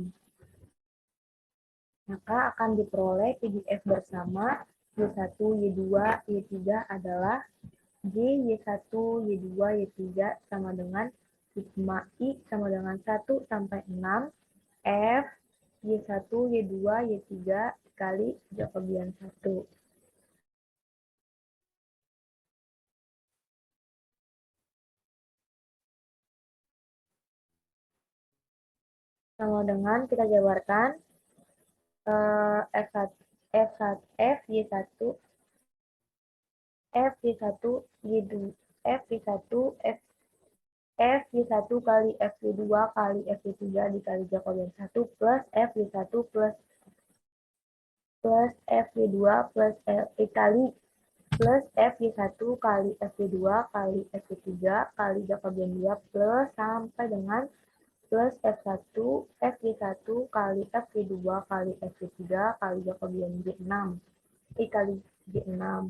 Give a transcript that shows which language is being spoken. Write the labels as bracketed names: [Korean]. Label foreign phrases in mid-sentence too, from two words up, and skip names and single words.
[Indonesian] Maka akan diperoleh PDF bersama Y1, Y2, Y3 adalah J, Y1, Y2, Y3 sama dengan sigma I sama dengan 1 sampai 6 F Y1, Y2, Y3 kali Jacobian 1. Sama dengan kita jabarkan F1, F1, F Y1, F Y1, Y2, F Y1, F Y1 kali F Y2 kali F Y3 dikali Jacobian 1 plus F Y1 plus F Y2 plus kali plus F Y1 kali F Y2 kali F Y3 kali Jacobian 2 plus sampai dengan plus F1 F Y1 kali F Y2 kali F Y3 kali Jacobian G6 kali G6